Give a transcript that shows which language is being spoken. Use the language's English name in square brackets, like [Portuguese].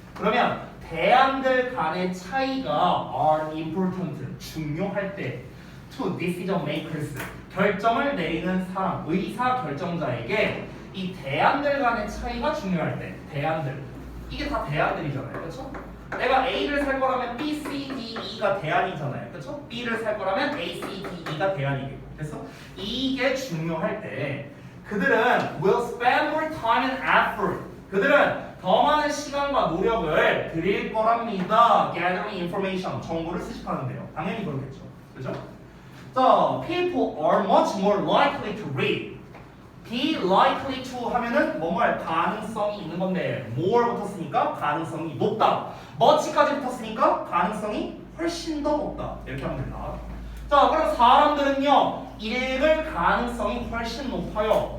[Korean] 그러면 대안들 간의 차이가 [English] are important, [Korean] 중요할 때 [English] to decision makers, [Korean] 결정을 내리는 사람, 의사 결정자에게 이 대안들 간의 차이가 중요할 때 대안들, 이게 다 대안들이잖아요. 그렇죠? 내가 A를 살 거라면 B, C, D, E가 대안이잖아요. 그렇죠? B를 살 거라면 A, C, D, E가 대안이겠고. 됐어? 이게 중요할 때 그들은 [English] will spend more time and effort. [Korean] 그들은 더 많은 시간과 노력을 들일 거랍니다. [English] Gathering information, [Korean] 정보를 수집하는데요. 당연히 그렇겠죠. 그죠? [English] 자, people are much more likely to read. [Korean] be likely to 하면은 뭐뭐 할 가능성이 있는 건데 more 붙었으니까 가능성이 높다. much까지 붙었으니까 가능성이 훨씬 더 높다. 이렇게 하면 된다. 자, 그럼 사람들은요 읽을 가능성이 훨씬 높아요.